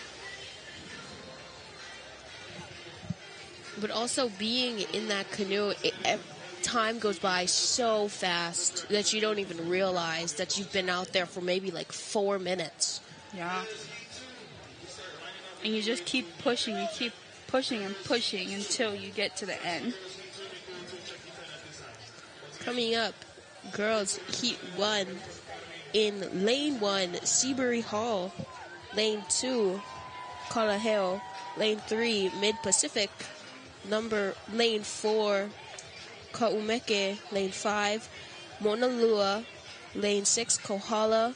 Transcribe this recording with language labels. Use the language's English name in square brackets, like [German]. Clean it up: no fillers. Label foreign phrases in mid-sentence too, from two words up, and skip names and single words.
[English] But also being in that canoe, time goes by so fast that you don't even realize that you've been out there for maybe like 4 minutes. Yeah. And you just keep pushing, and pushing until you get to the end. Coming up, girls, Heat 1. In Lane 1, Seabury Hall. Lane 2, Kalaheo. Lane 3, Mid-Pacific. Lane 4, Ka'umeke. Lane 5, Monalua. Lane 6, Kohala.